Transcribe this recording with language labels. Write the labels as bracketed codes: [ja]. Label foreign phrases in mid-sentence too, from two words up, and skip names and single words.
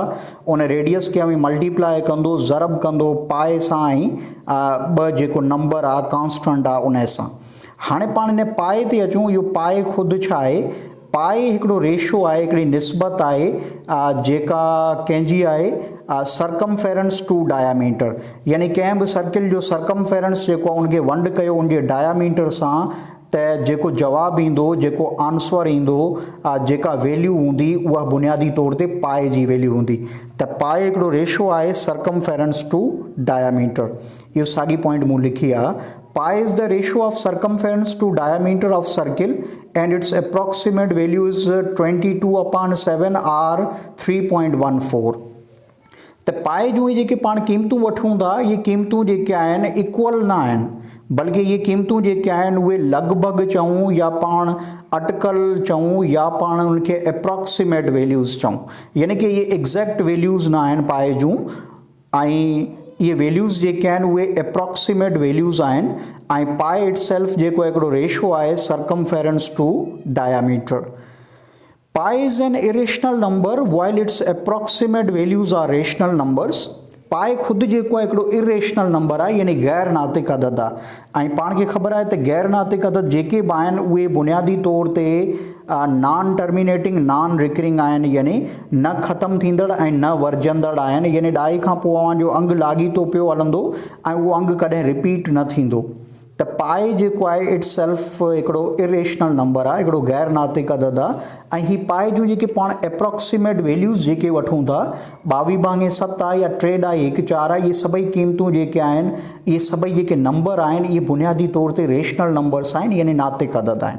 [sd] उन रेडियस खे मल्टीप्लाई कंदो, ज़रब कंदो पाए सां ऐं ॿ जेको नंबर आहे कांस्टेंट आहे उन सां। हाणे पाण इन पाए ते अचूं। इहो पाए ख़ुदि छा आहे? पाए हिकिड़ो रेशो आहे, हिकिड़ी निस्बत आहे जेका कंहिंजी आहे [en] circumference to diameter. [sd] यानी कंहिं बि सर्किल जो सर्कमफेरेंस जेको आहे उनखे वंड कयो उनजे डायामीटर सां त जेको जवाबु ईंदो, जेको आंसर ईंदो, जेका वैल्यू हूंदी उहा बुनियादी तौर ते पाए जी वैल्यू हूंदी। त पाए हिकिड़ो रेशो आहे [en] circumference to diameter. [sd] इहो साॻी पॉइंट मूं लिखी आहे। [en] Pi is the ratio of circumference to diameter of circle and its approximate value is 22/7 or 3.14। [sd] त पाए जूं जेके पाण क़ीमतूं वठूं था, इहे क़ीमतूं जेके आहिनि इक्वल न आहिनि, बल्कि इहे क़ीमतूं जेके आहिनि उहे लॻभॻि चऊं या पाण अटकल चऊं या पाण उनखे [en] approximate values [sd] चऊं। यानी कि इहे [en] exact values [sd] न आहिनि पाए जूं, ऐं ये वैल्यूज़ जेके आहिनि उहे [en] approximate values [sd] आहिनि। ऐं पाए इटसेल्फ जेको हिकिड़ो रेशो आहे [en] circumference to diameter. Pi is an irrational number while its approximate values are rational numbers. [sd] पाए ख़ुदि जेको आहे हिकिड़ो [en] irrational number [sd] आहे, यानी गैर नातिक अदद आहे। ऐं पाण खे ख़बर आहे त गैर नातिक अदद जेके बि आहिनि उहे बुनियादी तौर ते [en] non terminating, non recurring [sd] आहिनि, यानी न ख़तमु थींदड़ ऐं न वर्जंदड़ आहिनि। यानी ॾाई खां पोइ अव्हांजो अंगु लाॻीतो पियो हलंदो ऐं उहो अंगु कॾहिं रिपीट न थींदो। त पाए जेको आहे इटसेल्फ हिकिड़ो [en] irrational number [sd] आहे, हिकिड़ो गैर नातिक अदद आहे। ऐं हीअ पाए जूं जेके पाण [en] approximate values [sd] जेके वठूं था, 22/7 आहे या 3/14 आहे, इहे सभई क़ीमतूं जेके आहिनि, इहे सभई जेके नंबर आहिनि, इहे बुनियादी तौर ते [en] rational numbers [sd] आहिनि, यानी नातिक अदद आहिनि।